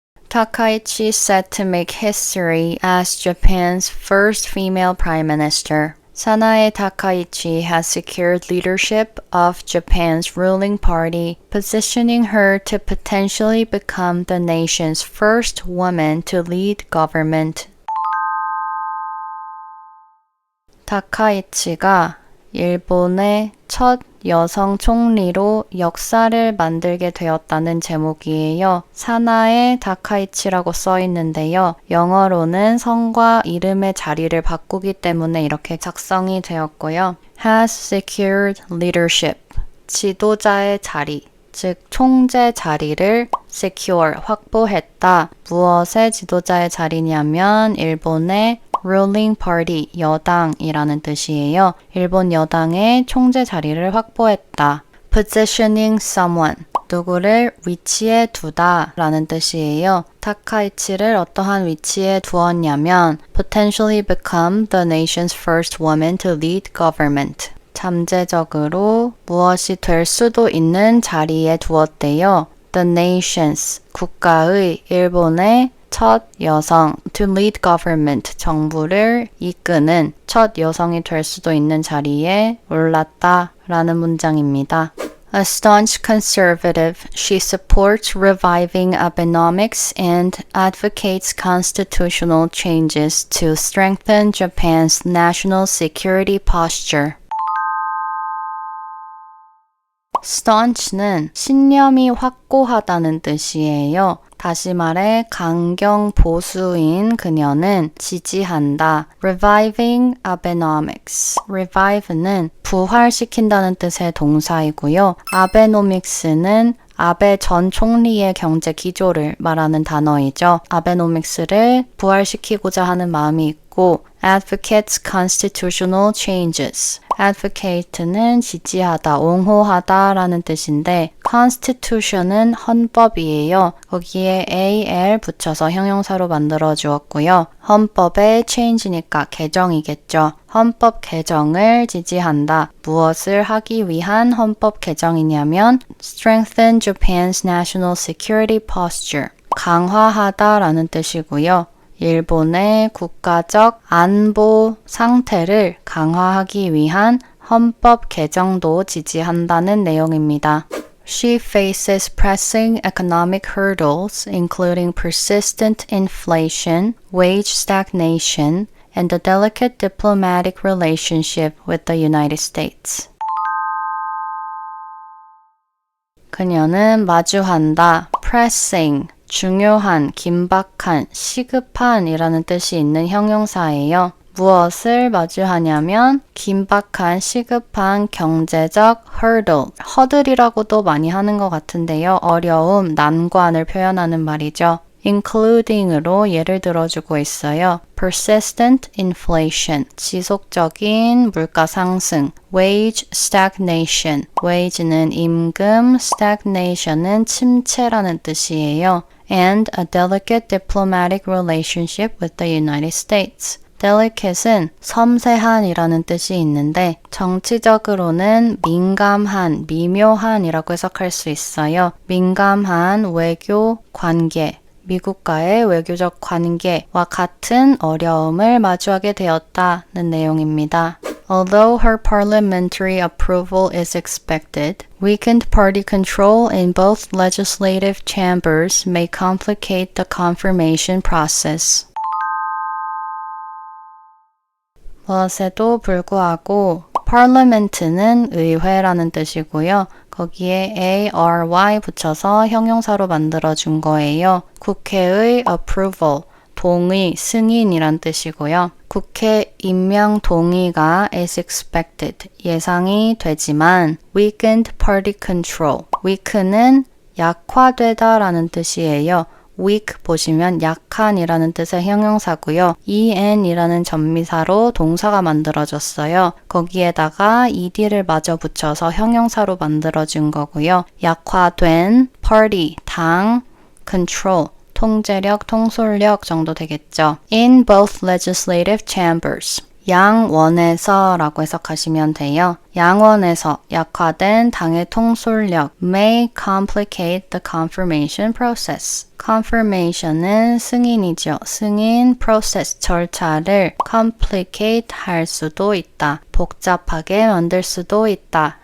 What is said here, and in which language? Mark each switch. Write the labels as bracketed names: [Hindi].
[English] Takaichi set to make history as Japan's first female prime minister. Sanae Takaichi has secured leadership of Japan's ruling party, positioning her to potentially become the nation's first woman to lead government. [Korean] 다카이치가 일본의 첫 여성 총리로 역사를 만들게 되었다는 제목이에요. 사나에 다카이치라고 써 있는데요. 영어로는 성과 이름의 자리를 바꾸기 때문에 이렇게 작성이 되었고요. [English] has secured leadership, [Korean] 지도자의 자리, 즉 총재 자리를 secure, 확보했다. 무엇의 지도자의 자리냐면 일본의 ruling party, 여당이라는 뜻이에요. 일본 여당의 총재 자리를 확보했다. [English] positioning someone, [Korean] 누구를 위치에 두다 라는 뜻이에요. 타카이치를 어떠한 위치에 두었냐면 [English] potentially become the nation's first woman to lead government. [Korean] 잠재적으로 무엇이 될 수도 있는 자리에 두었대요. [English] The nation's, [Korean] 국가의, 일본의 첫 여성, [English] to lead government, [Korean] 정부를 이끄는 첫 여성이 될 수도 있는 자리에 올랐다 라는 문장입니다. [English] A staunch conservative, she supports reviving Abenomics and advocates constitutional changes to strengthen Japan's national security posture. [Korean] staunch는 신념이 확고하다는 뜻이에요. 다시 말해 강경 보수인 그녀는 지지한다. [English] Reviving Abenomics. [Korean] Revive는 부활시킨다는 뜻의 동사이고요. Abenomics는 아베 전 총리의 경제 기조를 말하는 단어이죠. 아베노믹스를 부활시키고자 하는 마음이 있고 [English] advocates constitutional changes. [Korean] advocate는 지지하다, 옹호하다 라는 뜻인데 constitution은 헌법이에요. 거기에 AL 붙여서 형용사로 만들어 주었고요. 헌법의 change니까 개정이겠죠. 헌법 개정을 지지한다. 무엇을 하기 위한 헌법 개정이냐면 [English] strengthen Japan's national security posture. [Korean] 강화하다 라는 뜻이고요. 일본의 국가적 안보 상태를 강화하기 위한 헌법 개정도 지지한다는 내용입니다. [English] She faces pressing economic hurdles, including persistent inflation, wage stagnation, and a delicate diplomatic relationship with the United States. [Korean] 그녀는 마주한다. pressing, 중요한, 긴박한, 시급한 이라는 뜻이 있는 형용사예요. 무엇을 마주하냐면 긴박한, 시급한 경제적 hurdle, 허들이라고도 많이 하는 것 같은데요. 어려움, 난관을 표현하는 말이죠. including으로 예를 들어주고 있어요. [English] persistent inflation, [Korean] 지속적인 물가 상승, [English] wage stagnation, [Korean] wage는 임금, stagnation은 침체라는 뜻이에요. [English] and a delicate diplomatic relationship with the United States. [Korean] delicate은 섬세한이라는 뜻이 있는데 정치적으로는 민감한, 미묘한이라고 해석할 수 있어요. 민감한 외교 관계, 미국과의 외교적 관계와 같은 어려움을 마주하게 되었다는 내용입니다. [English] Although her parliamentary approval is expected, weakened party control in both legislative chambers may complicate the confirmation process. [Korean] 무엇에도 불구하고 parliament는 의회라는 뜻이고요. 거기에 ARY 붙여서 형용사로 만들어준 거예요. 국회의 approval, 동의, 승인이란 뜻이고요. 국회 임명 동의가 [English] is expected, [Korean] 예상이 되지만 [English] weakened party control, [Korean] weaken은 약화되다 라는 뜻이에요. weak 보시면 약한이라는 뜻의 형용사고요. en이라는 전미사로 동사가 만들어졌어요. 거기에다가 ed를 마저 붙여서 형용사로 만들어준 거고요. 약화된 party, 당, control, 통제력, 통솔력 정도 되겠죠. [English] In both legislative chambers. [Korean] 양원에서 라고 해석하시면 돼요. 양원에서 약화된 당의 통솔력 [English] may complicate the confirmation process. [Korean] confirmation은 승인이죠. 승인 process 절차를 complicate 할 수도 있다. 복잡하게 만들 수도 있다.